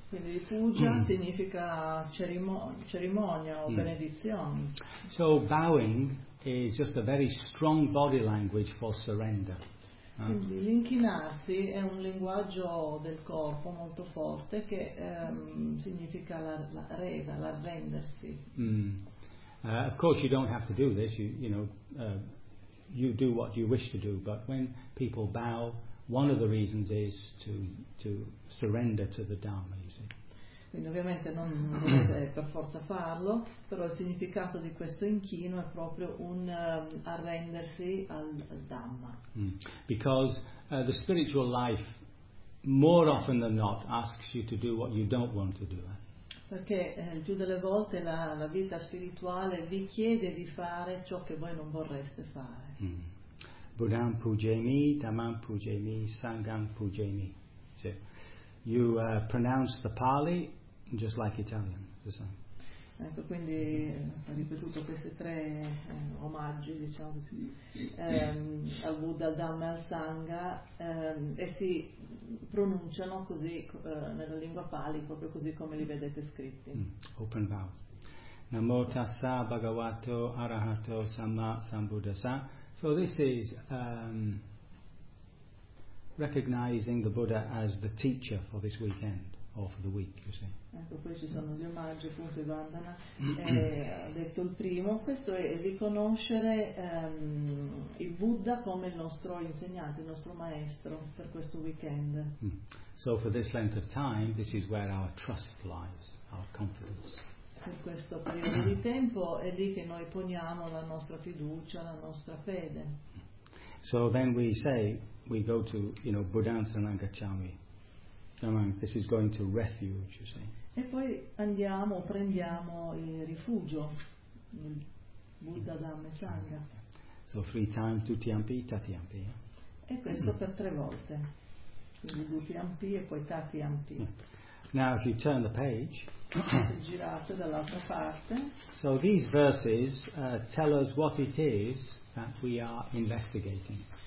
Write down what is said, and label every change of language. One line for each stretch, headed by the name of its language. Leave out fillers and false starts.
Italian: Quindi puja significa cerimonia o benedizione.
English: So bowing is just a very strong body language for surrender.
Italian: Quindi l'inchinarsi è un linguaggio del corpo molto forte che significa la resa, l'arrendersi.
English: Of course you don't have to do this, you do what you wish to do, but when people bow, one of the reasons is to surrender to the Dharma, you see.
Italian: Quindi ovviamente non dovete per forza farlo, però il significato di questo inchino è proprio un arrendersi al Dhamma.
English: Because the spiritual life more often than not asks you to do what you don't want to do.
Italian: Perché il più delle volte la vita spirituale vi chiede di fare ciò che voi non vorreste fare.
Pali: Buddham pujemi, Dhammam pujemi, Sangham pujemi. Sì.
English: You pronounce the Pali just like Italian.
Italian: Ecco, quindi ho ripetuto queste tre omaggi, diciamo così, al Buddha, al Dhamma e al Sangha, e si pronunciano così nella lingua Pali, proprio così come li vedete scritti.
English: Open vowel.
Pali: Namo tassa bhagavato arahato samma sambuddhasa.
English: So this is recognizing the Buddha as the teacher for this weekend or for the week, you see.
Italian: Ecco, poi ci sono gli omaggi, appunto, di Vandana, ha detto il primo, questo è riconoscere il Buddha come il nostro insegnante, il nostro maestro per questo weekend.
English: So for this length of time, this is where our trust lies, our confidence.
Italian: Per questo periodo di tempo è lì che noi poniamo la nostra fiducia, la nostra fede.
English: So then we say, we go to, you know, Buddhan Sanangachami. This is going to refuge, you see.
Italian: E poi andiamo, prendiamo il rifugio, il Buddha, Dhamma e Sangha.
English: So three times, tutti ampi, tati ampi. Yeah?
Italian: E questo per tre volte. Quindi tutti ampi e poi tati ampi.
English: Yeah. Now if you turn the page.
Italian: Girate dall'altra parte.
English: So these verses tell us what it is that we are investigating.